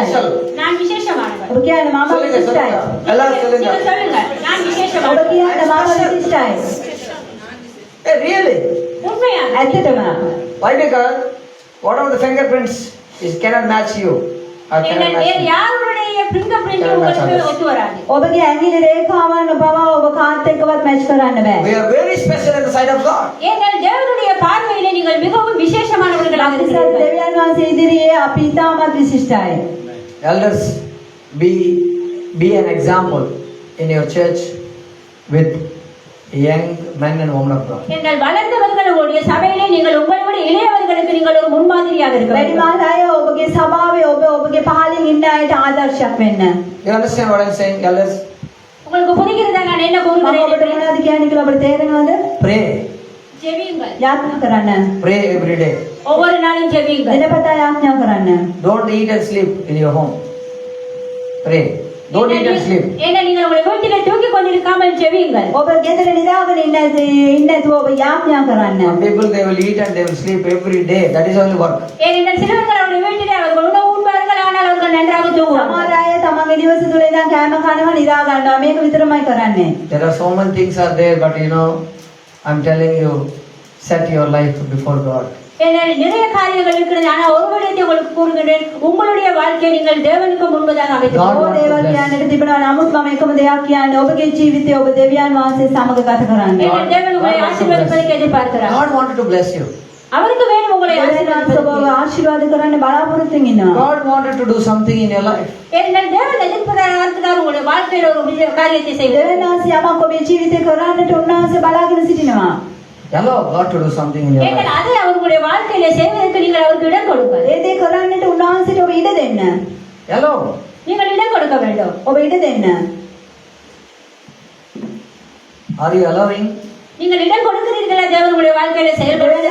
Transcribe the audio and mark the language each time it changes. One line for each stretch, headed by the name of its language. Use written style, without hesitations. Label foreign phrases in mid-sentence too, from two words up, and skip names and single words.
English: special.
Tamil: நான் விசேஷமானவர்.
Sinhala: ඔබ කියන්නේ මම
Tamil: சொல்லுங்க,
Sinhala: විශිෂ්ටයි.
Tamil: சொல்லுங்க. எல்லாரும் சொல்லுங்க. நீங்கள் சொல்லுங்க நான்
Sinhala: ඔබ
Tamil: விசேஷமானவர்.
Sinhala: කියන්නේ මම විශිෂ්ටයි.
English: Hey, really?
Tamil: உண்மையாக
Sinhala: ඇත්තටම
English: Why? Because whatever the fingerprints is cannot match you. Or cannot
Tamil: நீங்கள்
English: match
Tamil: வேறு
English: me.
Tamil: யாருடைய
English: print print Cannot match
Tamil: உங்களுக்கு
English: others.
Tamil: ஒத்து வராது.
Sinhala: ඔබගේ ඇඟිලි රේඛාවන් පවා ඔබ කාත් එක්කවත් මැච් කරන්න බෑ.
English: We are very special in the sight of God.
Tamil: ஏனென்றால் தேவனுடைய பார்வையிலே நீங்கள் மிகவும் விசேஷமானவர்களாக
Sinhala: අපිට
Tamil: இருக்கிறீர்கள்.
Sinhala: දෙවියන් වහන්සේ ඉදිරියේ අපි ඉතාමත් විශිෂ්ටයි.
English: Elders, be an example in your church with young men and women of God.
Tamil: நீங்கள் வளர்ந்தவர்கள் உங்களுடைய சபையிலே நீங்கள் உங்களை விட இளையவர்களுக்கு நீங்கள் ஒரு முன்மாதிரியாக இருக்க வேண்டும்.
Sinhala: වැඩිමහල් අය ඔබගේ සභාවේ ඔබගේ පහලින් ඉන්න අයට ආදර්ශයක් වෙන්න.
English: You understand what I'm saying, elders?
Tamil: உங்களுக்கு புரிகிறதா நான் என்ன
Sinhala: මම ඔබට
Tamil: கூறுகிறேன்?
Sinhala: මොනවද කියන්නේ කියලා ඔබට තේරෙනවද?
English: Pray.
Tamil: ஜெபியுங்கள்.
Sinhala: යාඥා කරන්න.
English: Pray every day.
Tamil: ஒவ்வொரு நாளும் ஜெபியுங்கள்.
Sinhala: දිනපතා යාඥා කරන්න.
English: Don't eat and sleep in your home. Pray. Don't eat and sleep.
Tamil: ஏன்னா நீங்கள் உங்களை வீட்டிலே தூக்கி கொண்டிருக்காமல் ஜெபியுங்கள்.
Sinhala: ඔබ ගෙදර නිදාගෙන ඉන්න නැතුව ඔබ යාඥා කරන්න.
English: Some people they will eat and they will sleep every day. That is only work.
Tamil: ஏனென்றால் சிலர்கள் அவருடைய வீட்டிலே அவர்கள் உணவு உண்பார்கள் ஆனால் அவர்கள் நன்றாக தூங்குவார்கள்.
Sinhala: සමහර අය තමන්ගේ නිවස තුල ඉඳන් කෑම කනවා නිදා ගන්නවා. මේක විතරමයි කරන්නේ.
English: There are so many things are there, but you know, I'm telling you, set your life before God.
Tamil: ஏன்னா நிறைய காரியங்கள் இருக்கிறது. ஆனா ஒரு விடயத்தை உங்களுக்கு கூறுகிறேன், உங்களுடைய வாழ்க்கையை நீங்கள் தேவனுக்கு முன்பதாக அமைத்து
English: God
Sinhala: බොහෝ දේවල් කියන්නට තිබෙනවා. නමුත් මම එකම දෙයක් කියන්නේ ඔබගේ ජීවිතය ඔබ දෙවියන් වහන්සේ සමග ගත කරන්න.
Tamil: ஏன்னா தேவன் உங்களை ஆசீர்வதிப்பதற்கு எதிர்பார்க்கிறார்.
English: God wanted to bless you.
Tamil: அவருக்கு வேணும் உங்களை
Sinhala: දෙවියන් වහන්සේ ඔබව ආශිර්වාද කරන්න බලාපොරොත්තු වෙනවා.
English: God wanted to do something in your life.
Tamil: ஏன்னா தேவன் எதிர்பார்க்கிறார் உங்களுடைய வாழ்க்கையில ஒரு காரியத்தை செய்வது.
Sinhala: දෙවියන් වහන්සේ යමක් ඔබේ ජීවිතේ කරන්නට උන්වහන්සේ බලාගෙන සිටිනවා.
English: Allow God to do something in your
Tamil: ஏன்னா
English: life.
Tamil: அதை அவர்களுடைய வாழ்க்கையில செய்வதற்கு நீங்கள் அவருக்கு இடம் கொடுங்கள்.
Sinhala: ඒ දේ කරන්නට උන්වහන්සේට ඔබ ඉඩ දෙන්න.
English: Allow.
Tamil: நீங்கள் இடம் கொடுக்க வேண்டும்.
Sinhala: ඔබ ඉඩ දෙන්න.
English: Are you allowing?
Tamil: நீங்கள் இடம் கொடுக்கிறீர்களா தேவனுடைய வாழ்க்கையில
Sinhala: දෙවියන්
Tamil: செயல்படுவதற்கு?